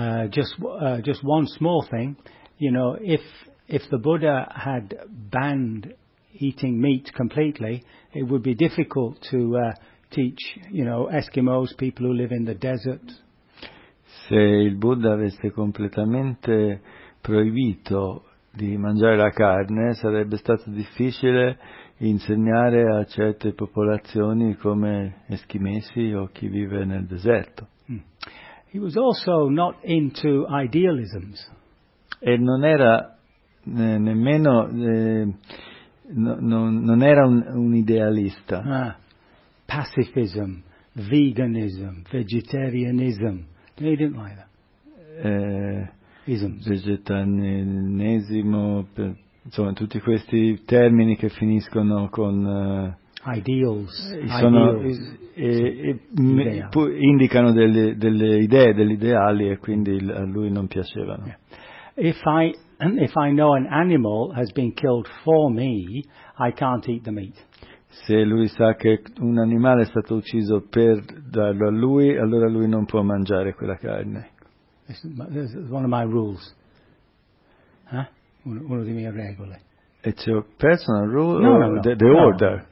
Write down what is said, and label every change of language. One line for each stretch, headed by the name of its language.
English: Just one small thing. You know, if the Buddha had banned eating meat completely, it would be difficult to teach, you know, Eskimos, people who live in the desert.
Italian: Se il Buddha avesse completamente proibito di mangiare la carne, sarebbe stato difficile insegnare a certe popolazioni come eschimesi o chi vive nel deserto.
English: He was also not into idealisms.
Italian: E non era nemmeno non era un idealista.
English: Pacifism, veganism, vegetarianism. They didn't like that. Isms.
Italian: Vegetarianesimo, insomma, tutti questi termini che finiscono con
English: ideals.
Italian: Sono indicano delle idee, degli ideali, e quindi a lui non piacevano.
English: Yeah. If I know an animal has been killed for me, I can't eat the meat.
Italian: Se lui sa che un animale è stato ucciso per darlo a lui, allora lui non può mangiare quella carne.
English: It's one of my rules. Huh?
Italian: Uno di mie regole.
English: It's your personal rule? No, or no, no. The order?